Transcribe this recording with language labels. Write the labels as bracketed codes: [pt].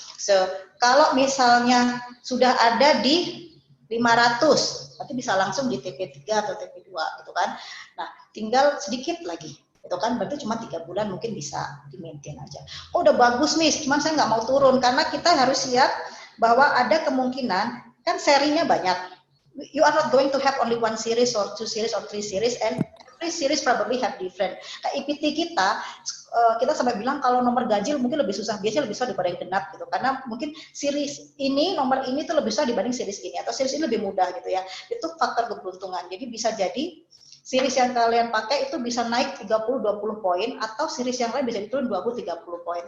[id] So, kalau misalnya sudah ada di 500, berarti bisa langsung di TP3 atau TP2, gitu kan. Nah, tinggal sedikit lagi, itu kan berarti cuma 3 bulan mungkin bisa di-maintain aja. Oh, udah bagus nih, cuman saya nggak mau turun, karena kita harus siap bahwa ada kemungkinan kan serinya banyak. [en] You are not going to have only one series or two series or three series, and every series probably have different. [id] Nah, IPT kita sampai bilang kalau nomor ganjil mungkin lebih susah, biasanya lebih susah daripada yang genap gitu, karena mungkin series ini, nomor ini tuh lebih susah dibanding series ini, atau series ini lebih mudah gitu ya. Itu faktor keberuntungan. Jadi bisa jadi series yang kalian pakai itu bisa naik 30-20 poin, atau series yang lain bisa diturun 20-30 poin.